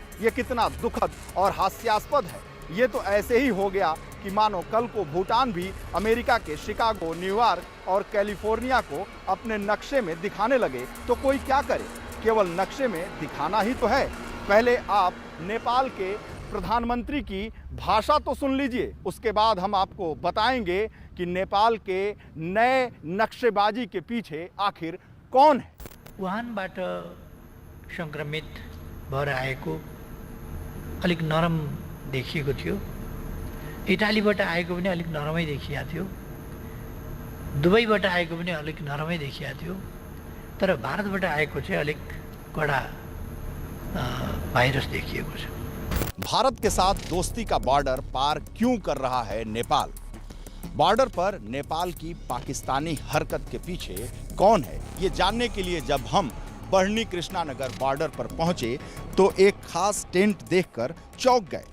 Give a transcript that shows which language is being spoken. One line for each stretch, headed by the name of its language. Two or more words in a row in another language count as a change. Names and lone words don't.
Hindi: ये कितना दुखद और हास्यास्पद है। ये तो ऐसे ही हो गया कि मानो कल को भूटान भी अमेरिका के शिकागो, न्यूयॉर्क और कैलिफोर्निया को अपने नक्शे में दिखाने लगे तो कोई क्या करे? केवल नक्शे में दिखाना ही तो है। पहले आप नेपाल के प्रधानमंत्री की भाषा तो सुन लीजिए, उसके बाद हम आपको बताएंगे कि नेपाल के नए नक्शेबाजी के पीछे आखिर कौन है।
Nepali: वुहानबाट संक्रमित भएर आएको अलिक नरम देखिएको थियो। इटालीबाट आएको पनि अलिक नरमै देखिया थियो। दुबईबाट आएको पनि अलिक नरमै देखिया थियो। तर भारतबाट आएको चाहिँ अलिक कडा भाइरस देखिएको छ।
Hindi: भारत के साथ दोस्ती का बॉर्डर पार क्यों कर रहा है नेपाल? बॉर्डर पर नेपाल की पाकिस्तानी हरकत के पीछे कौन है? ये जानने के लिए जब हम बढ़नी कृष्णानगर बॉर्डर पर पहुंचे तो एक खास टेंट देखकर चौंक गए।